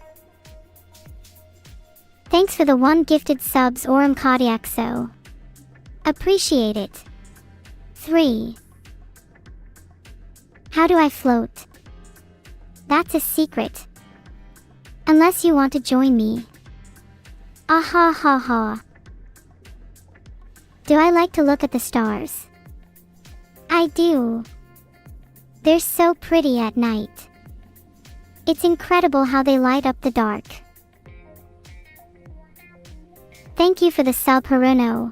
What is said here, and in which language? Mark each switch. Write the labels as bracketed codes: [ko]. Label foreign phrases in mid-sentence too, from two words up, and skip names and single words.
[en] Thanks for the one gifted subs Oram Kodiakso. Appreciate it. 3. How do I float? That's a secret. Unless you want to join me. Ah ha ha. Do I like to look at the stars? I do. They're so pretty at night. It's incredible how they light up the dark. Thank you for the sub, Haruno.